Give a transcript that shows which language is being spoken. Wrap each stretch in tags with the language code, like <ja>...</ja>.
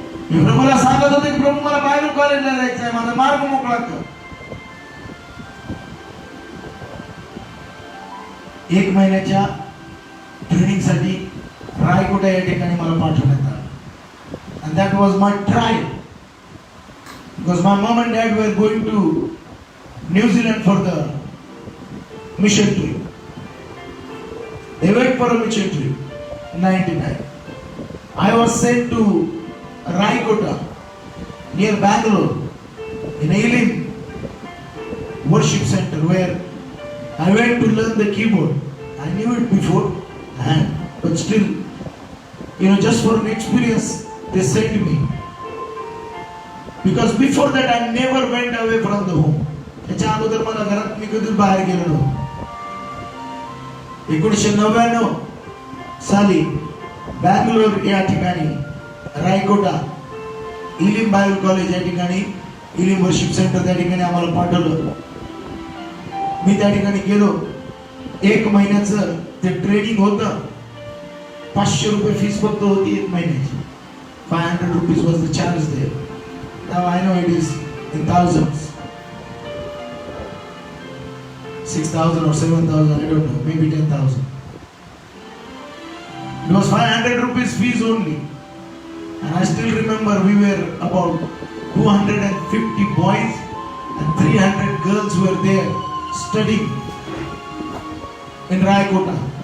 <mr>मी प्रभूला सांगत होते की प्रभू मला बायबल कॉलेजला जायचं आहे, माझा मार्ग मोकळा कर. 1 महिन्याच्या ट्रेनिंगसाठी रायकोटा या ठिकाणी मला पाठवण्यात आलं.</mr> <en>And that was my trial. Because my mom and dad were going to New Zealand for the mission trip. They went for a mission trip in 99. I was sent to Raikota near Bangalore in Elim worship center where I went to learn the keyboard. I knew it before, but still, just for an experience, they sent me. Because before that, I never went away from the home.</en> <mr>त्याच्या अगोदर मला घरात मी कधीच बाहेर गेलो नव्हतो. 1999 साली बँगलोर या ठिकाणी रायकोटा इलिम बायबल कॉलेज या ठिकाणी, इलिम वर्शिप सेंटर त्या ठिकाणी आम्हाला पाठवलं. मी त्या ठिकाणी गेलो. 1 महिन्याचं ते ट्रेनिंग होतं. 500 रुपये फीस फक्त होती 1 महिन्याची.</mr> <en>500 rupees was the charge there. Now I know it is in thousands. 6,000 or 7,000, I don't know, maybe 10,000. It was 500 rupees fees only. And I still remember we were about 250 boys and 300 girls were there studying in Raikota.</en>